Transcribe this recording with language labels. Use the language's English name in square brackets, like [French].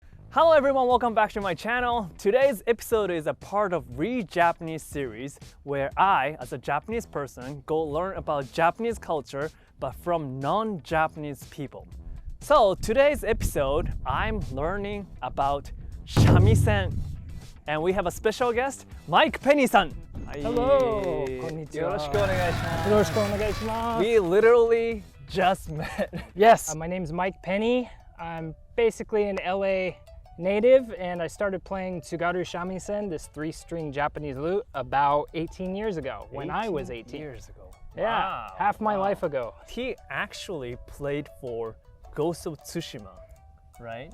[English] Hello everyone, welcome back to my channel. Today's episode is a part of Re-Japanese series where I, as a Japanese person, go learn about Japanese culture but from non-Japanese people. So today's episode, I'm learning about shamisen. And we have a special guest, Mike Penny-san. Hello, konnichiwa. [Japanese] よろしくお願いします。よろしくお願いします。 [English] We literally just met. Yes, my name's Mike Penny. I'm basically an LA native and I started playing Tsugaru Shamisen, this 3-string Japanese lute, about 18 years ago when I was 18. Years ago. Yeah, Wow. half my life ago. He actually played for Ghost of Tsushima, right?